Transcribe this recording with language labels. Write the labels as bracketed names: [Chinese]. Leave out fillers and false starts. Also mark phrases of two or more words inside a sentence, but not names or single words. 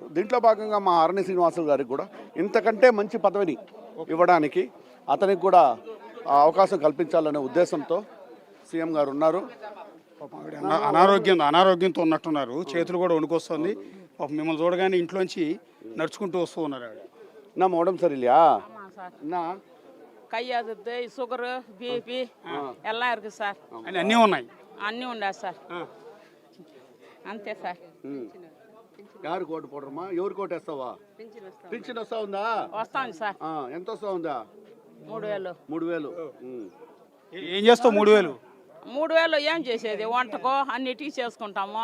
[Telugu] దీంట్లో భాగంగా మా ఆరణి శ్రీనివాసులు గారికి కూడా ఇంతకంటే మంచి పదవిని ఇవ్వడానికి అతనికి కూడా ఆ అవకాశం కల్పించాలనే ఉద్దేశంతో సీఎం గారు ఉన్నారు. పాపం ఆవిడ అనారోగ్యంతో ఉన్నట్టున్నారు, చేతులు కూడా వణుకొస్తుంది. పాపం మిమ్మల్ని చూడగానే ఇంట్లోంచి నడుచుకుంటూ వస్తూ ఉన్నారు ఆవిడ. నా మోడం సరిలియా నా [Tamil] கையாதது [English] sugar BP [Tamil] எல்லாம் இருக்கு சார். [Telugu] అన్నీ ఉన్నాయి. అన్నీ ఉండా సార్. అంతే సార్. [Tamil] யாரு கோட்டு போடறம்மா, [Telugu] ఎవరు కోటు వేస్తావా? పింఛన్ వస్తా ఉందా? వస్తాను సార్. ఎంత వస్తా ఉందా? 3000. 3000. ఏం చేస్తావు 3000? 3000 ఏం చేసేది? వంటకు అన్నిటికీ చేసుకుంటాము.